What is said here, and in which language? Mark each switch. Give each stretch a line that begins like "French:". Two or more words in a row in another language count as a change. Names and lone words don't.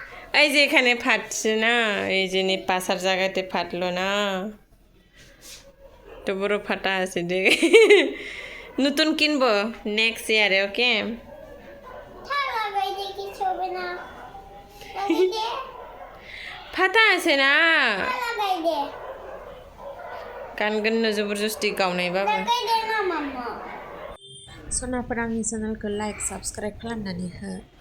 Bangla: এই যে এখানে ফাটছে না, এই যে পাশার জায়গাতে ফাটলো না, তো বড় ফাটা আছে দেখ। নতুন কিনবো
English: next year,
Bangla: ওকে? ফাটা আছে না,
Bodo: गानगोन जबरदस्ती गावनायबाबो। सनाफोर आंनि चेनेलखौ
English: like subscribe
Bodo: खालामनानै हो।